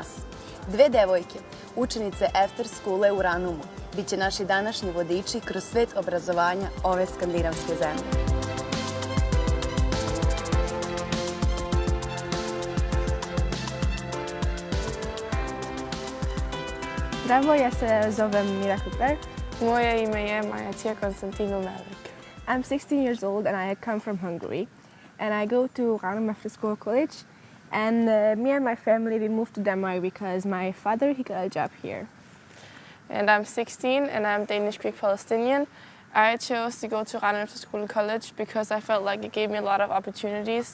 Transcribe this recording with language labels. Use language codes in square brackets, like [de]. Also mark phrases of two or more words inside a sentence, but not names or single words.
[sr] Dve devojke, učenice Efterskule u Ranumu, biće naši današnji vodiči kroz svet obrazovanja ove skandinavske zemlje. Zdravo, ja se zovem Mira Kuper. Moje ime je Maja Konstantino Melik. [en] I'm 16 years old and I come from Hungary. And I go to Ranum After School College. And me and my family, we moved to Denmark because my father, he got a job here. And I'm 16 and I'm Danish Greek Palestinian. I chose to go to Ranum After School College because I felt like it gave me a lot of opportunities.